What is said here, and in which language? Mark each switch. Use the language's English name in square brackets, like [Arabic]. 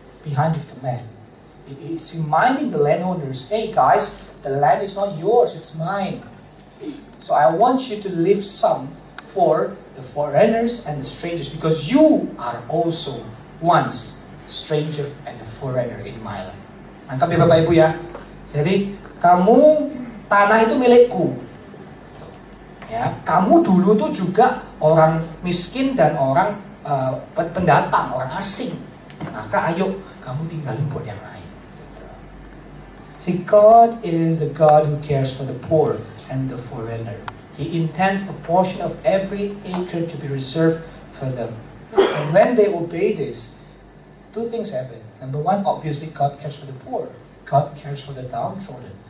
[English] Behind this command, it's reminding the landowners, hey guys, the land is not yours, it's mine. So I want you to leave some for the foreigners and the strangers, because you are also once stranger and a foreigner in my land. [Indonesian] Nangkap ya Bapak Ibu ya. Jadi kamu, tanah itu milikku. Ya, kamu dulu tuh juga orang miskin dan orang pendatang, orang asing. Maka ayo kamu tinggalin buat yang lain. [English] See, God is the God who cares for the poor and the foreigner. He intends a portion of every acre to be reserved for them. And when they obey this, two things happen. Number one, obviously God cares for the poor. God cares for the downtrodden.